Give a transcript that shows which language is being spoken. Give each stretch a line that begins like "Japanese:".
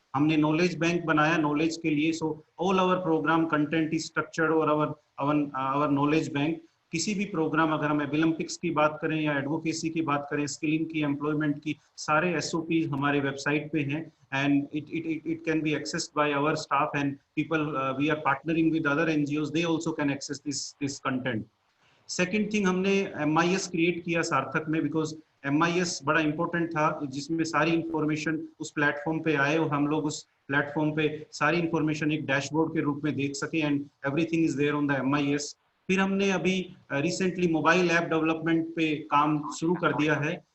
Hindi: हमने knowledge bank बनाया knowledge के लिए.
English: So all our programme content is structured और our knowledge bank.
Hindi: किसी भी प्रोग्राम अगर हम एबिलम्पिक्स की बात करें या एडवोकेसी की बात करें, स्किलिंग की, एम्प्लॉयमेंट की, सारे SOPs हमारे वेबसाइट पे हैं
English: and it can be accessed by our staff and people. We are partnering with other NGOs, they also can access this content.
Hindi: Second thing, हमने MIS क्रिएट किया सार्थक में बिकॉज MIS बड़ा इंपॉर्टेंट था जिसमें सारी इंफॉर्मेशन उस प्लेटफॉर्म पे आए और हम लोग उस प्लेटफॉर्म पे सारी इंफॉर्मेशन एक डैशबोर्ड के रूप में देख सके
English: And everything is there on the MIS.
Hindi: फिर हमने अभी रिसेंटली मोबाइल ऐप डेवलपमेंट पे काम शुरू कर दिया है.